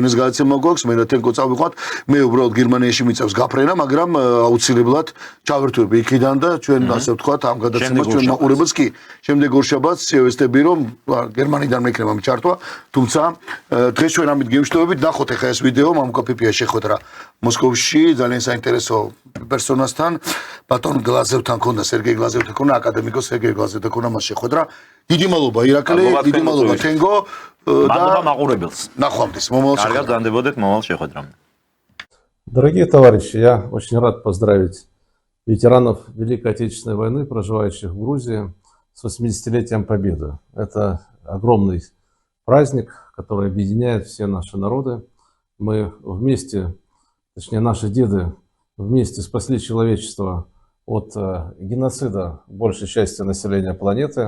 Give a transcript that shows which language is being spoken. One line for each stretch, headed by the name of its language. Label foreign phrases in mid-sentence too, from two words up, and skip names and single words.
Georgian: ეს გადაცემა გვაქვს მე და თენგო წავიყვათ მე უბრალოდ გერმანიაში მიწევს გაფრენა მაგრამ აუცილებლად ჩავერთვები იქიდან და ჩვენ ასე ვთქვათ ამ გადაცემას ჩვენ მაყურებელს კი შემდეგ ორშაბათს შევესწრები რომ გერმანიდან მექნება მიჩართვა თუმცა დღეს ჩვენ ამით გემშვიდობებით ნახოთ ახლა ეს ვიდეო მამუკა ფიფია შეხვედრა მოსკოვში ძალიან საინტერესო პერსონასთან ბატონ გლაზევთან ქონდა სერგეი გლაზევთან ქონდა აკადემიკოს სერგეი გლაზევთან ქონდა მას შეხვედრა დიდი მადლობა ირაკლი დიდი მადლობა თენგო მადლობა მაყურებელს ნახვამდის მომავალ კარგად განდებოდეთ მომავალ შეხვედრამ
Russian: Дорогие товарищи, я очень рад поздравить ветеранов Великой Отечественной войны, проживающих в Грузии, с 80-летием Победы. Это огромный праздник, который объединяет все наши народы. Мы вместе, точнее наши деды, вместе спасли человечество от геноцида большей части населения планеты.